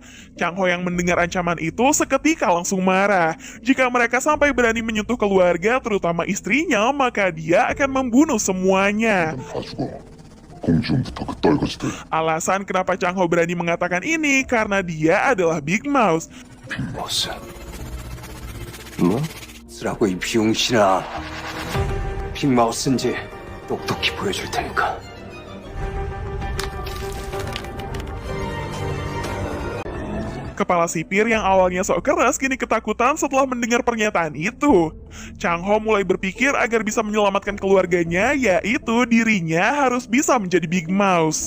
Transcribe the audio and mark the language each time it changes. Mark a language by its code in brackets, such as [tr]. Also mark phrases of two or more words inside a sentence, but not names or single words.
[id] Chang Ho yang mendengar ancaman itu seketika langsung marah. Jika mereka sampai berani menyentuh keluarga, terutama istrinya, maka dia akan membunuh semuanya. Alasan kenapa Chang Ho berani mengatakan ini karena dia adalah Big Mouse. [ko] 빅마우스. 뭐? 쓰라고 이 비용신아. 빅마우스인지 똑똑히 보여줄 테니까. [id] Kepala sipir yang awalnya sok keras kini ketakutan setelah mendengar pernyataan itu. Chang Ho mulai berpikir agar bisa menyelamatkan keluarganya, yaitu dirinya harus bisa menjadi Big Mouse.